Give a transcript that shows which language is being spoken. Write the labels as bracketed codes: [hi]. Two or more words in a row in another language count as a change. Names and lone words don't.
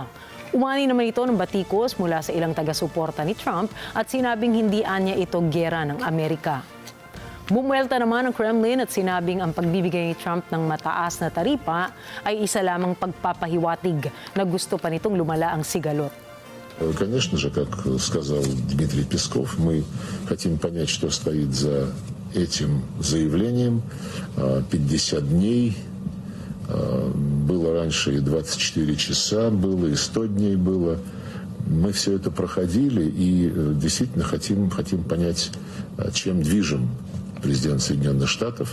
[tl] Umani naman ito ng batikos mula sa ilang taga-suporta ni Trump at sinabing hindi anya ito giyera ng Amerika. Bumuelta naman ang Kremlin at sinabing ang pagbibigay ni Trump ng mataas na taripa ay isa lamang pagpapahiwatig na gusto pa nitong lumala ang sigalot. [ru] Конечно же, как сказал Дмитрий Песков, мы хотим понять, что стоит за этим заявлением. 50 дней, было раньше и 24 часа, было и 100 дней было. Мы все это проходили и действительно хотим понять, чем движем президент Соединенных Штатов.